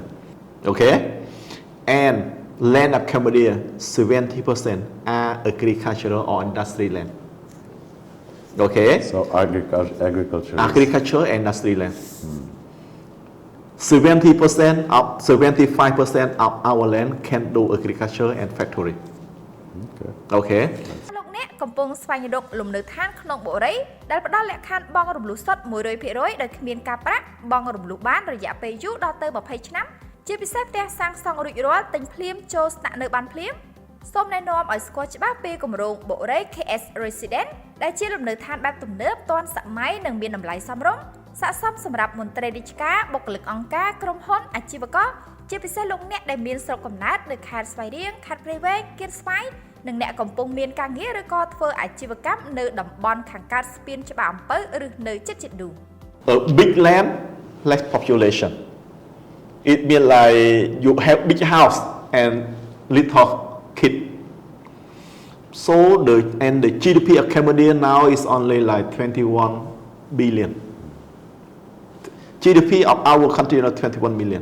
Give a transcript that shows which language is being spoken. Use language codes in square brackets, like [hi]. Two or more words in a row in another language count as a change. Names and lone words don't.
[en] Okay, and land of Cambodia 70% are agricultural or industry land. Okay, So agriculture. agriculture and industry land. 75% of our land can do agriculture and factory. Okay. [km] លោកអ្នកកំពុងស្វែងរកលំនៅឋានក្នុងបុរីដែលផ្ដល់លក្ខខណ្ឌបង់រំលោះសុទ្ធ 100% ដោយគ្មានការប្រាក់បង់រំលោះបានរ យៈពេលយូរដល់ទៅ20ឆ្នាំជាពិសេសផ្ទះសាងសង់រួចរាល់ទិញភ្លាមចូលស្នាក់នៅបានភ្លាមសូមណែនាំឲ្យស្គាល់ច្បាស់ពីគម្រោងបុរី KS Resident ដែលជាលំនៅឋានបែបទំនើបទាន់សម័យនិងមានតម្លៃសមរម្យស័ក្តិសមសម្រាប់មន្ត្រីរាជការបុគ្គលិកអង្គការក្រុមហ៊ុនអាជីវករជាពិសេសលោកអ្នកដែលមានស្រុកកំណើតនៅខេត្តស្វាយរៀងខេត្តព្រៃវែងគៀនស្វាយនិងអ្នកកំពុងមានការងារឬក៏ធ្វើអាជីវកម្មនៅតំបន់ខាងកើតស្ពានច្បារអំពៅឬនៅជិតៗនោះ [en] A big land, less population. It means like you have big house and little kid. So the GDP of Cambodia now is only like 21 billion. GDP of our country is 21 million.